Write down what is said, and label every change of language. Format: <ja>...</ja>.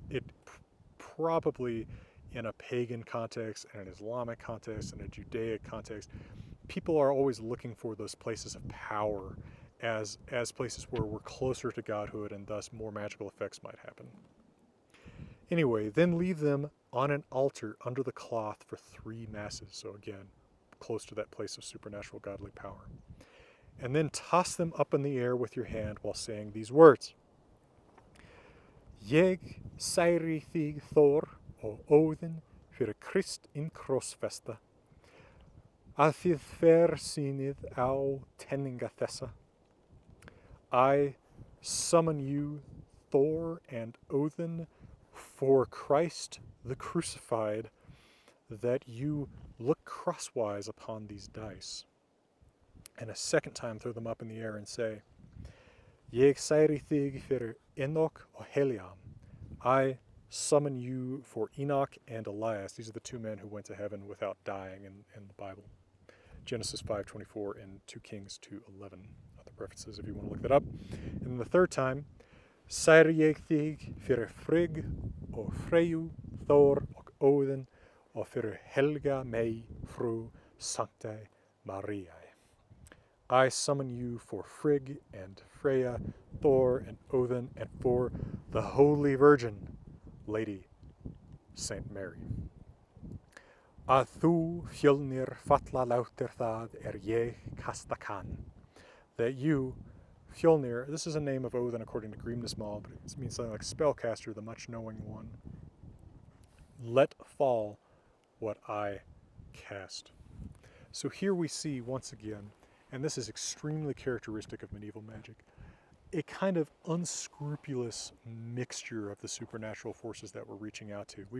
<en>It probably, in a pagan context, and an Islamic context, and a Judaic context, people are always looking for those places of power as places where we're closer to godhood and thus more magical effects might happen. Anyway, then leave them on an altar under the cloth for 3 masses. So again, close to that place of supernatural godly power. And then toss them up in the air with your hand while saying these words.</en> <is>Ég særi þig Thor og Óðinn fyrir Krist in krossfesta, að þið fersýnið á tenninga þessa.</is> <en>I summon you, Thor and Odin, for Christ the crucified, that you look crosswise upon these dice. And a second time throw them up in the air and say,</en> <is>Ég særi þig fyrir Enoch og Heliam.</is> <en>I summon you for Enoch and Elias. These are the two men who went to heaven without dying in the Bible. Genesis 5:24 and 2 Kings 2:11. Other references if you want to look that up. And then the third time,</en> <is>Sær ég þig fyrir Frigg og Freyju, Thor og Óðinn og fyrir Helga mei frú Sanctae Mariae.</is> <en>I summon you for Frigg and Freya, Thor and Odin, and for the Holy Virgin, Lady Saint Mary.</en> <is>Að þú fjölnir falla látir það ég kasta kann.</is> <en>That you, Fjölnir, this is a name of Odin according to Grímnismál, but it means something like spellcaster, the much-knowing one. Let fall what I cast. So here we see once again, and this is extremely characteristic of medieval magic, a kind of unscrupulous mixture of the supernatural forces that we're reaching out to.</en>